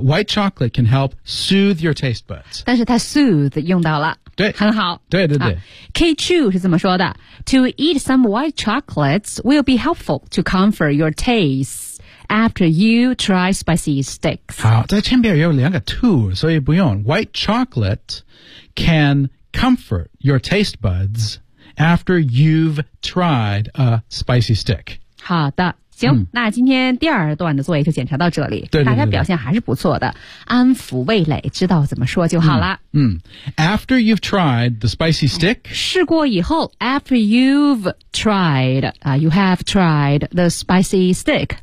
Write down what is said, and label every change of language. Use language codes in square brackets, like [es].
[en] White chocolate can help soothe your taste buds. [zh] 但是它 soothe 用到了。对。很好。对对对。 [en] K Chu [zh] 是怎么说的 [en] ?To eat some white chocolates will be helpful to comfort your taste after you try spicy sticks. [zh] 好在前边有两个 to, 所以不用。 [en] White chocolate can comfort your taste buds after you've tried a spicy stick. [zh] 好的。行、嗯、那今天第二段的作业就检查到这里对对对对大家表现还是不错的安抚味蕾知道怎么说就好了 [en] 嗯, 嗯 After you've tried the spicy stick [zh] 试过以后 [en] After you've tried、You have tried the spicy stick、